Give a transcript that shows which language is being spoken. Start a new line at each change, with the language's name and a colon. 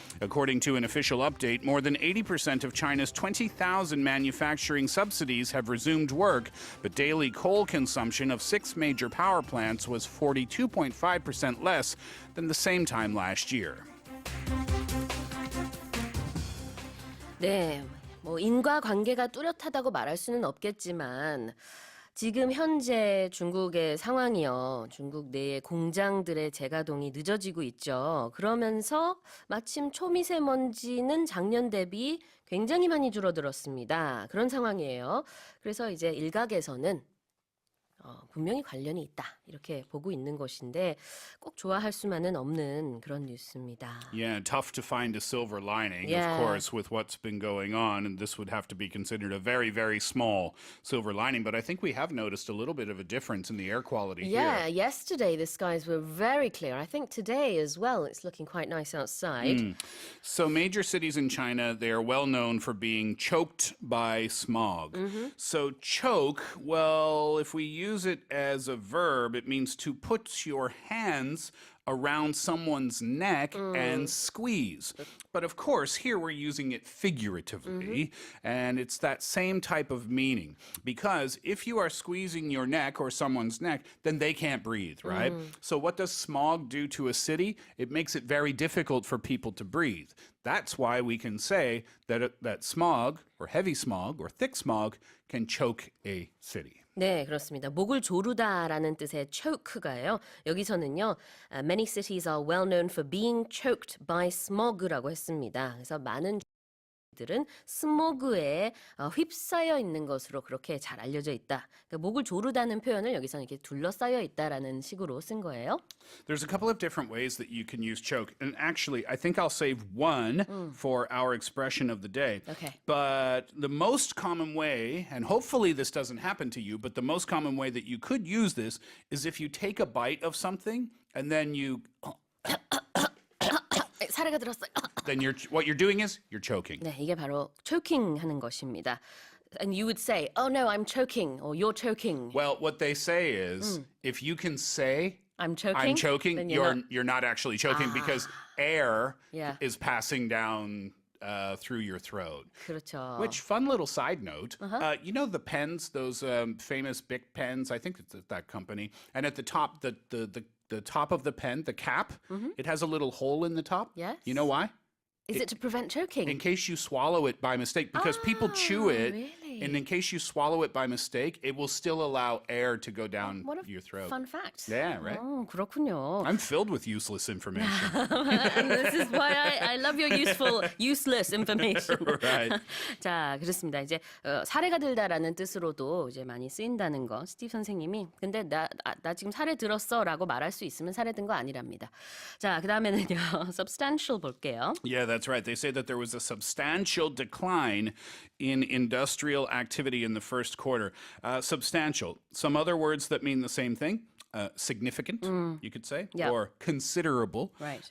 English: According to an official update, more than 80% of China's 20,000 manufacturing subsidies have resumed work, but daily coal consumption of 6 major power plants was 42.5% less than the same time last year.
Korean: 네, 뭐 인과관계가 뚜렷하다고 말할 수는 없겠지만 지금 현재 중국의 상황이요. 중국 내의 공장들의 재가동이 늦어지고 있죠. 그러면서 마침 초미세먼지는 작년 대비 굉장히 많이 줄어들었습니다. 그런 상황이에요. 그래서 이제 일각에서는 분명히 관련이 있다. 이렇게 보고 있는 것인데 꼭 좋아할 수만은 없는 그런 뉴스입니다.
English: Yeah, tough to find a silver lining, of course, with what's been going on. And this would have to be considered a very, very small silver lining. But I think we have noticed a little bit of a difference in the air quality Yeah, here. yesterday the skies were very clear. I think today as well it's looking quite nice outside. So major cities in China, they are well known for being choked by smog. So choke, well, if we use it as a verb, it means to put your hands around someone's neck and squeeze. But of course, here we're using it figuratively, and it's that same type of meaning. Because if you are squeezing your neck or someone's neck, then they can't breathe, right? So what does smog do to a city? It makes it very difficult for people to breathe. That's why we can say that smog, or heavy smog, or thick smog, can choke a city.
Korean: 네, 그렇습니다. 목을 조르다라는 뜻의 choke가요. 여기서는요,
English: many cities are well known for being choked by smog
Korean: 라고 했습니다. 그래서 많은 들은 스모그에 휩싸여 있는 것으로 그렇게 잘 알려져 있다. 그러니까 목을 조르다는 표현을 여기서는 이렇게 둘러싸여 있다라는 식으로 쓴 거예요.
English: There's a couple of different ways that you can use choke. And actually, I think I'll save one for our expression of the day. Okay. But the most common way, and hopefully this doesn't happen to you, but the most common way that you could use this is if you take a bite of something and then you...
Korean: 사례가 들었어요.
English: then what you're doing is you're choking.
Korean: 네, 이게 바로 choking 하는 것입니다.
English: And you would say, oh no, I'm choking, or you're choking. Well, what they say is if you can say I'm I'm choking, then you're not actually choking because air Yeah. is passing down through your throat.
Korean: 그렇죠.
English: Which, fun little side note, you know the pens, those famous Bic pens, I think it's that company, and at the top, the top of the pen, the cap, it has a little hole in the top. Yes. You know why? Is it to prevent choking? In case you swallow it by mistake, because people chew it, really? and in case you swallow it by mistake, it will still allow air to go down What a your throat. fun fact. Yeah, right?
Korean: 그렇군요.
English: I'm filled with useless information. And this is why I love your useless information. Right.
Korean: 자, 그렇습니다. 이제 사례가 들다라는 뜻으로도 이제 많이 쓰인다는 거. 스티브 선생님이 근데 나 지금 사례 들었어라고 말할 수 있으면 사례 든 거 아니랍니다. 자, 그다음에는요. substantial 볼게요.
English: Yeah, that's right. They say that there was a substantial decline in industrial activity in the first quarter. Substantial. Some other words that mean the same thing. significant, you could say, Yeah. or considerable. Right.